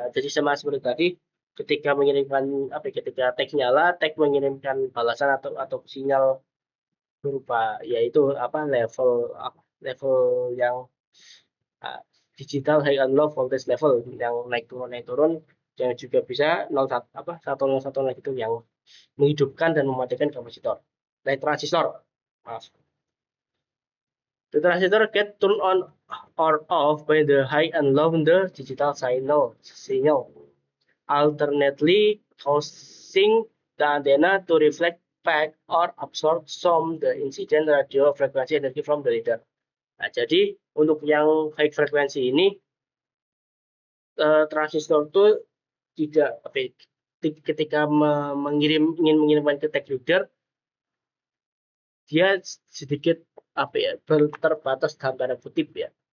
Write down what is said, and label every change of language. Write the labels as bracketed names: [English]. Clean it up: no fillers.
[Indonesian] Jadi sama seperti tadi, ketika mengirimkan ketika tag nyala, tag mengirimkan balasan atau sinyal berupa yaitu level yang digital [English] high and low voltage level [Indonesian] yang naik turun yang juga bisa 101 gitu, yang menghidupkan dan mematikan kapasitor transistor. [English] The transistor get turned on or off by the high and low in the digital signal, alternately causing the antenna to reflect back or absorb some the incident radio frequency energy from the reader. [Indonesian] Nah, jadi untuk yang high frekuensi ini, transistor itu tidak ketika ingin mengirimkan ke tag reader, dia sedikit terbatas dalam tanda kutip ya.